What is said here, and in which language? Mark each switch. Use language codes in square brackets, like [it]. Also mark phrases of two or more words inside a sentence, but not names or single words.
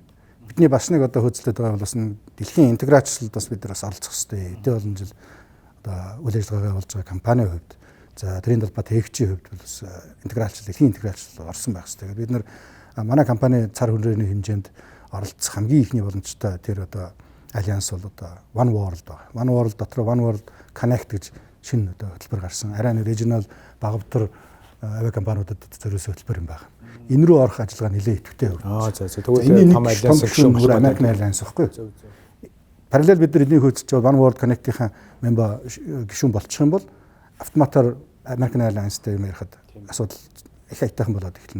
[mn] Бидний бас нэг одоо хөдөлтөд байгаа бол бас дэлхийн интеграцлалд бас бид нар бас оролцох хэрэгтэй. Эдгээр олон жил одоо үйл ажиллагаагаа болж байгаа компанийн хувьд за тэрийн талбай тээгчийн хувьд бол бас интеграцлал, дэлхийн интеграцлал орсон байх хэрэгтэй. Бид нар манай компани цар хүрээний хэмжээнд оролцох хамгийн ихний боломжтой тэр одоо альянс бол одоо One World байна. One World дотор One World Connect гэж шинэ одоо хөтөлбөр гарсан. Арай нэг regional багавдар авиа компаниудад зориулсан хөтөлбөр юм байна. Энэ рүү орох ажиллагаа нэлээд идэвхтэй явагдаж байна. За тэгвэл том альянс гишүүн American Airlines байхгүй юу? Параллел бид нар энийг хөөцөж байгаа One World Connect-ийн мембер гишүүн болчих юм бол автоматар American Airlines-тэй юм ярихад асуудал их айтайхан болоод эхэлнэ.